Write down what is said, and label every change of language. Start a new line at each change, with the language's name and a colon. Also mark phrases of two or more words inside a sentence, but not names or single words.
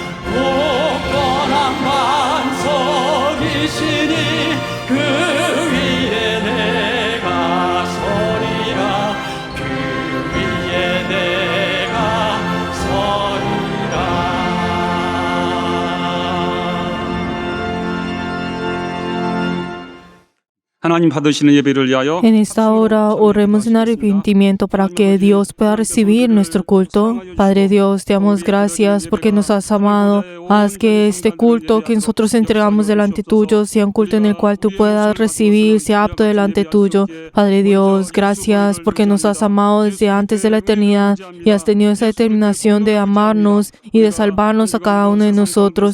Korean: 굳건한 반석이시니 그 위에 내가 서리라 그 위에 내가 서리라 하나님 받으시는 예배를 위하여
Spanish: En esta hora oremos en arrepentimiento para que Dios pueda recibir nuestro culto. Padre Dios, te damos gracias porque nos has amado. Haz que este culto que nosotros entregamos delante tuyo sea un culto en el cual tú puedas recibir, sea apto delante tuyo. Padre Dios, gracias porque nos has amado desde antes de la eternidad y has tenido esa determinación de amarnos y de salvarnos a cada uno de nosotros.